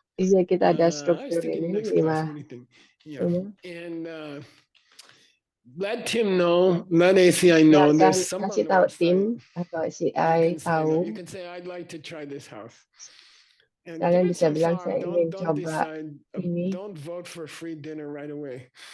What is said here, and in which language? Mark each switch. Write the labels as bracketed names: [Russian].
[Indonesian] Iya, kita ada struktur ini 5 rumah. [English] And let Tim know, let ACI know. There's some [Indonesian] kasih tahu Tim atau ACI tahu. [English] You can say, I'd like to try this house. And [Indonesian] kalian bisa bilang saya ingin coba ini. [English] Don't vote for free dinner right away.